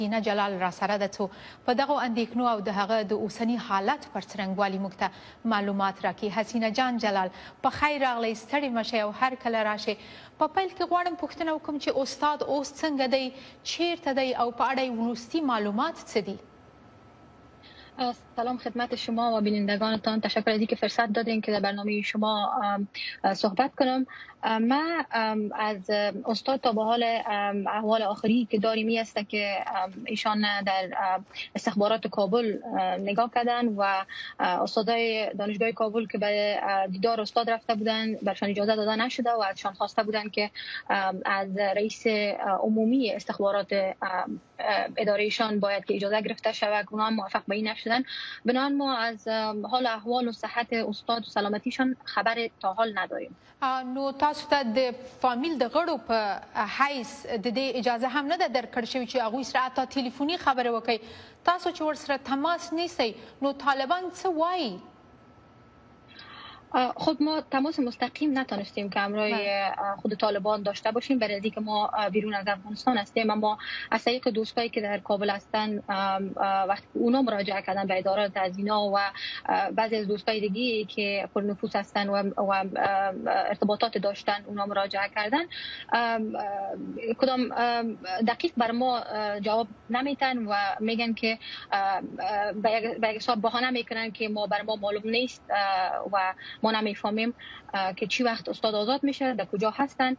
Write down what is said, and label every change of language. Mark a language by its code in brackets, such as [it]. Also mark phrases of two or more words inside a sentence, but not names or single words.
[ps] حسینه جلال را سره ده څو په دغه اندېښنو او د هغه د اوسني حالت پر څرنګوالي موږ ته معلومات راکړي. حسینه جان جلال، په خیر راغلی، ستړي مه شئ او هر کله راشئ. په پیل کې غواړم پوښتنه وکړم چې استاد اوس څنګه دی، چیرته دی او په اړه یې وروستي معلومات څه دي؟ [fa] سلام خدمت شما و بینندگانتان. تشکر از اینکه فرصت دادین که در برنامه شما صحبت کنم. من از استاد تا به حال احوال آخری که داریم این است که ایشان در استخبارات کابل نگاه کردن و استادای دانشگاه کابل که به دیدار استاد رفته بودن برشان اجازه داده نشده و ازشان خواسته بودن که از رئیس عمومی استخبارات ادارهشان باید که اجازه گرفته شود، اونها هم موافق به این نشدن. بنابراین ما از حال احوال و صحت استاد و سلامتیشان خبر تا حال نداریم. [ps] نو تاسو ته د فامیل د غړو په حیث د دې اجازه هم نه ده درکړل شوې چې هغوی سره حتی تلیفوني خبرې وکړئ؟ تاسو چې ورسره تماس نیسئ نو طالبان څه وایي؟ [fa] خب ما تماس مستقیم نتونستیم که همراه خود طالبان داشته باشیم، برای اینکه ما بیرون از افغانستان هستیم. اما از طریق دوستایی که در کابل هستن وقتی اونا مراجعه کردن به ادارات از اینا و بعضی از دوستای دیگه که پرنفوذ هستن و ارتباطات داشتن اونا مراجعه کردن، کدام دقیق بر ما جواب نمیتن و میگن که به یک حساب بهانه میکنن که ما بر ما معلوم نیست و ما نمیفهمیم که چی وقت استاد آزاد میشه، در کجا هستن.